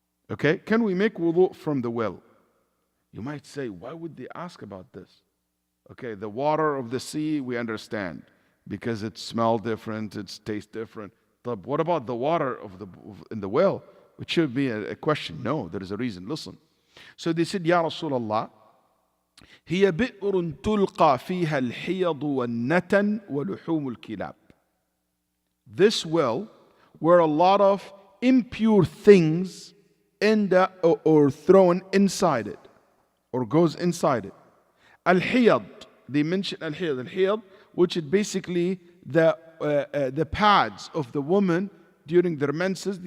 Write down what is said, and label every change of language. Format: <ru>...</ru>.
<en>Okay, can we make wudu from the well? You might say, why would they ask about this? Okay, the water of the sea, we understand, because it smells different, it tastes different. But what about the water in the well? It should be a question. No, there is a reason. Listen. So they said,</en> <ar>Ya Rasulullah, هي بئر تلقى فيها الحيض والنتن ولحوم الكلاب.</ar> <en>This well, where a lot of impure things end up or thrown inside it, or goes inside it. Al-Hiyad, they mention Al-Hiyad. Al-Hiyad, which is basically the pads of the woman during their menses.</en>